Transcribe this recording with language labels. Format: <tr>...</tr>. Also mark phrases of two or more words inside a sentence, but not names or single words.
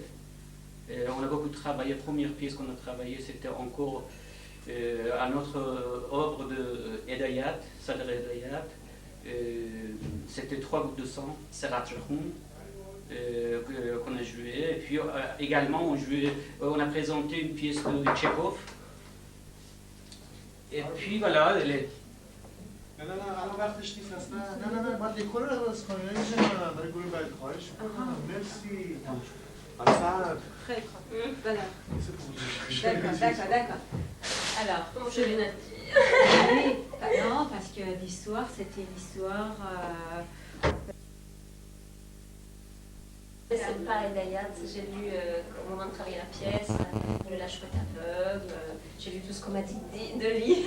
<fr>On a beaucoup travaillé, la première pièce qu'on a travaillée, c'était encore à notre œuvre de Edayat, Sadr Edayat. C'était 3 gouttes de sang, Serrat Jahoun, qu'on a joué. Et puis également, on a présenté une pièce de Tchekhov. Et puis voilà,</fr> <fa>نه الان وقتش نیست اصلا نه باید دکور رو عوض کنی نمیشه من برای گروه بعد خواهش میکنم مرسی اصلا</fa> <fr>Très bien. Voilà. D'accord. Alors, Comment je l'ai dit? oui, non, parce que l'histoire, c'était une histoire. C'est pas Edayat, j'ai lu au moment de travailler la pièce, La chouette aveugle, j'ai lu tout ce qu'on m'a dit de lire.</fr>